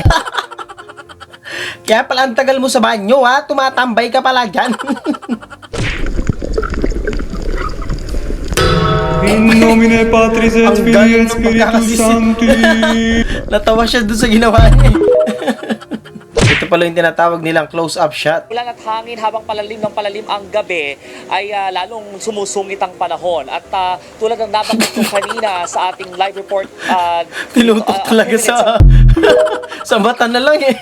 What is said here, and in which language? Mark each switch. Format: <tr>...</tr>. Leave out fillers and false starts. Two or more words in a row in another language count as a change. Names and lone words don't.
<tl>Kaya pala ang tagal mo sa banyo, ha? Tumatambay ka pala dyan.</tl> <la>In nomine Patris et</la> <tl>Ang</tl> <la>Filii</la> <tl>galing</tl> <la>et</la> <tl>ng</tl> <la>Spiritus</la> <tl>pagkakasisi.</tl> <la>Sancti.</la> <tl>Natawa siya dun sa ginawa niya. Ito pala yung tinatawag nilang</tl> <en>close-up shot.</en> <tl>Ulan at hangin habang palalim ng palalim ang gabi ay lalong sumusungit ang panahon. At tulad ng nabanggit ko kanina sa ating live report, Tinutok talaga sa sa mata na lang eh.</tl>